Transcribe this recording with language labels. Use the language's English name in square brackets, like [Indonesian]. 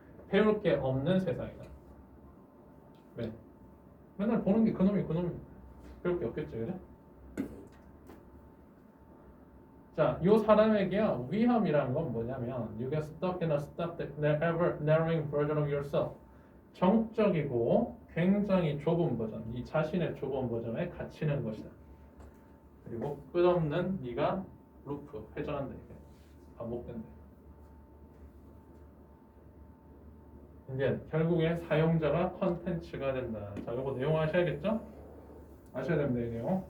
[Korean] 배울 게 없는 세상이다. 네. 맨날 보는 게 그놈이 배울 게 없겠죠, 그죠? 자, 이 사람에게요 위험이라는 건 뭐냐면 [English] you get stuck in a ever narrowing version of yourself. [Korean] 정적이고 굉장히 좁은 버전, 이 자신의 좁은 버전에 갇히는 것이다. 그리고 끝없는 네가 루프, 회전한다, 이게 반복된다. 이제 결국에 사용자가 컨텐츠가 된다. 자, 이거 내용 아셔야겠죠? 아셔야 됩니다, 이 내용.